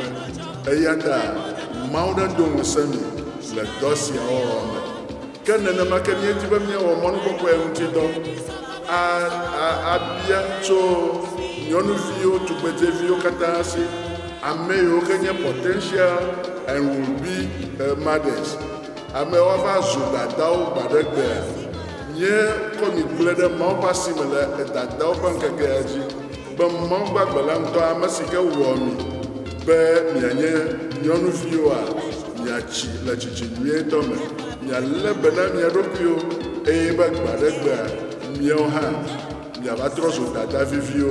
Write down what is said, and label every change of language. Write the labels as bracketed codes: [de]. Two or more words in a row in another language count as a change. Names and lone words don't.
[ee] Eya ta Mawu nedo ŋusẽ mi le dɔ sia wɔwɔ me. Ke nenema ke míedi be míawɔ mɔnukpɔkpɔ ya ŋuti dɔ abia tso nyɔnuviwo, tugbedzeviwo katã si, ame yiwo ke nye [en] potential and will be mothers, [ee] ame woava zu dadawo gba ɖe gbea. Nye kɔ mi gblẽ ɖe Mawu ƒe asi me le dadawo ƒe ŋkekea dzi, be Mawu gbagbe la ŋutɔ ame si ke wɔ mi be mianye nyɔnuviwoa, miatsi le tsitsi nyuietɔ me, mialé be na mia ɖokuiwo, eye be gba ɖe gbea miawo hã miava trɔ zu dada viviwo.